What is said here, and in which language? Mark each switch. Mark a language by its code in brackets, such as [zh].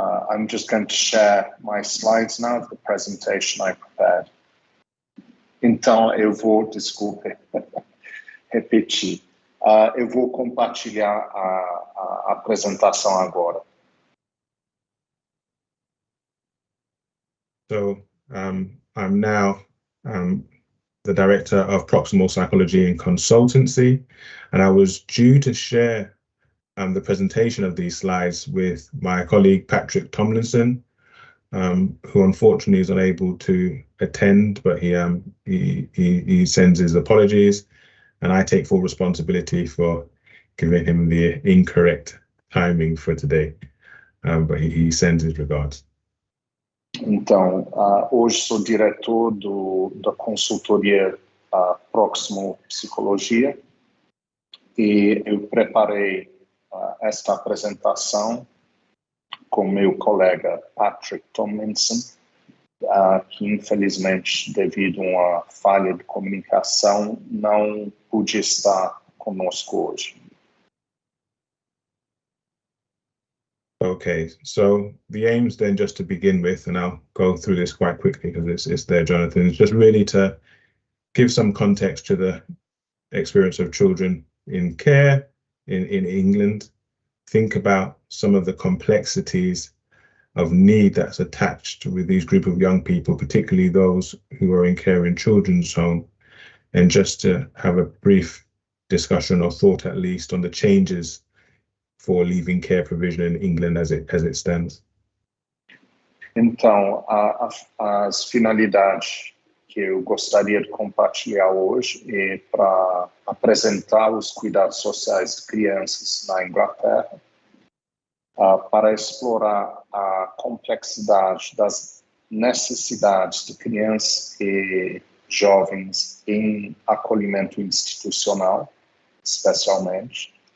[en] I'm just going to share my slides now of the presentation I prepared. [pt] Então, eu vou, desculpe, repetir. Eu vou compartilhar a apresentação agora. [en] So I'm now the Director of Promoção Psychology and Consultancy, and I was due to share the presentation of these slides with my colleague Patrick Tomlinson, who unfortunately is unable to attend, but he sends his apologies, and I take full responsibility for giving him the incorrect timing for today, but he sends his regards. [pt] Então, hoje sou diretor da consultoria Promoção Psicologia e eu preparei esta apresentação com meu colega Patrick Tomlinson, que infelizmente, devido a uma falha de comunicação, não pôde estar conosco hoje. [en] Okay, so the aims then, just to begin with, and I'll go through this quite quickly because it's there, Jonathan, is just really to give some context to the experience of children in care in England, think about some of the complexities of need that's attached with these group of young people, particularly those who are in care in children's home, and just to have a brief discussion or thought at least on the changes for leaving care provision in England as it stands. [pt] Então, as finalidades que eu gostaria de compartilhar hoje é para apresentar os cuidados sociais de crianças na Inglaterra, para explorar a complexidade das necessidades de crianças e jovens em acolhimento institucional, especialmente,